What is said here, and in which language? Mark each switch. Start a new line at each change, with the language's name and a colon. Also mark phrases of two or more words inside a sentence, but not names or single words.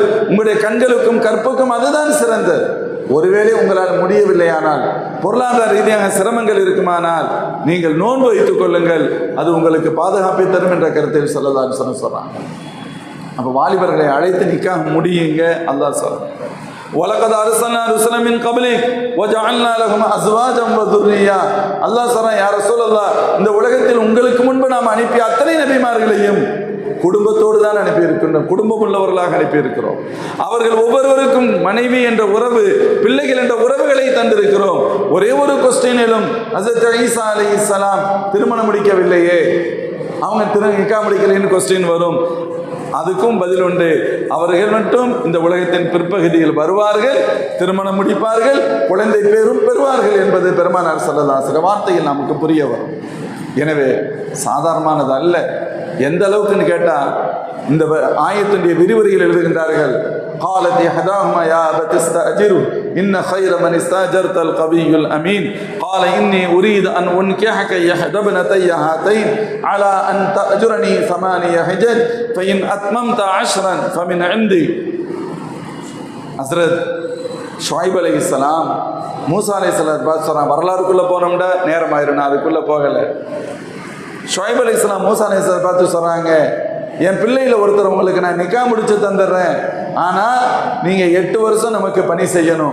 Tamil: உங்களுடைய கண்களுக்கும் கற்புக்கும் அதுதான் சிறந்தது. ஒருவேளை உங்களால் முடியவில்லையானால், பொருளாதார ரீதியாக சிரமங்கள் இருக்குமானால் நீங்கள் நோன்பு வைத்துக் கொள்ளுங்கள், அது உங்களுக்கு பாதுகாப்பை தரும் என்ற கருத்தில்
Arabic: صلى الله عليه وسلم
Tamil: சொல்றாங்க. அப்போ வாலிபர்களை அழைத்து நிக்காஹ் முடியுங்க. அல்லாஹ் சொல்றான்,
Arabic: وَلَقَدْ أَرْسَلْنَا رُسُلًا مِنْ قَبْلِكَ وَجَعَلْنَا لَهُمْ أَزْوَاجًا وَذُرِّيَّةً.
Tamil: அல்லாஹ் சொல்றான்,
Arabic: يا رسول الله,
Tamil: இந்த உலகத்தில் உங்களுக்கு முன்பு நாம் அனுப்பிய அத்தனை நபிமார்களையும் குடும்பத்தோடு தான் அனுப்பியிருக்கின்றோம், குடும்பம் உள்ளவர்களாக அனுப்பியிருக்கிறோம். அவர்கள் ஒவ்வொருவருக்கும் மனைவி என்ற உறவு, பிள்ளைகள் என்ற உறவுகளை தந்திருக்கிறோம். ஒரே ஒரு கொஸ்டினிலும் ஹஸரத் ஈசா அலைஹிஸ்ஸலாம் திருமணம் முடிக்கவில்லையே, அவங்க நிக்காஹ் முடிக்கலைன்னு கொஸ்டின் வரும். அதுக்கும் பதில் உண்டு. அவர்கள் மட்டும் இந்த உலகத்தின் பிற்பகுதியில் வருவார்கள், திருமணம் முடிப்பார்கள், குழந்தை பேரும் பெறுவார்கள் என்பது பெருமானார்
Arabic: صلى الله عليه وسلم
Tamil: வார்த்தையில் நமக்கு புரிய வரும். எனவே சாதாரணமானது அல்ல. எந்த அளவுக்குன்னு கேட்டால் இந்த ஆயத்துடைய விரிவுரையில் எழுதுகின்றார்கள்,
Arabic: قالت إحداهما يا أبت استأجره إن خير من استأجرت القوي الأمين قال إني أريد أن أنكحك إحدى ابنتي هاتين على أن تأجرني 8 حجج فإن أتممت 10 فمن عندي.
Tamil: ஹஸ்ரத் ஷுஐப் அலைஹிஸ்ஸலாம் மூசா அலைஹிஸ்ஸலாம் பார்த்து சொல்கிறான். வரலாறுக்குள்ளே போனோம்டா நேரம் ஆயிரும், நான் அதுக்குள்ளே போகலை. ஷுஐப் அலைஹிஸ்ஸலாம் மூசா அலைஹிஸ்ஸலாம் பார்த்து சொல்கிறாங்க, என் பிள்ளையில் ஒருத்தர் உங்களுக்கு நான் நிக்காஹ் முடிச்சு தந்துடுறேன், ஆனால் நீங்கள் 8 வருஷம் நமக்கு பணி செய்யணும்.